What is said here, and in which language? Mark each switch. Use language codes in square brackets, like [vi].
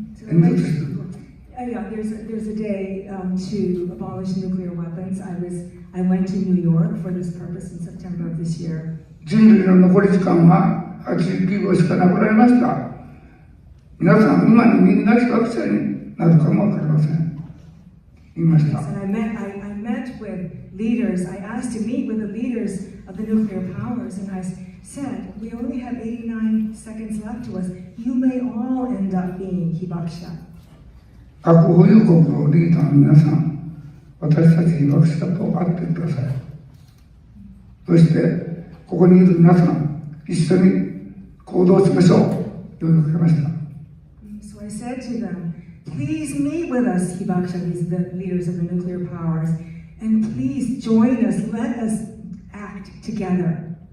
[ja] 演説する。 [en] Yeah, there's a day to abolish nuclear weapons. I went to New York for this purpose in September of this year. [ja] 人類の残り時間は89秒しかなくなりました。皆さん、今にみんな被爆者になるかもわかりません。言いました。 [en] And I met with leaders. I asked to meet with the leaders of the nuclear powers, and I said, we only have 89 seconds left to us. You may all end up being hibakusha. [ja] 核保有国のリーダーの皆さん、私たち被爆者と会ってください。そして、ここにいる皆さん、一緒に行動しましょう。呼びかけました。 [en] So I said to them, please meet with us, hibakusha, these the leaders of the nuclear powers, and please join us, let us act together.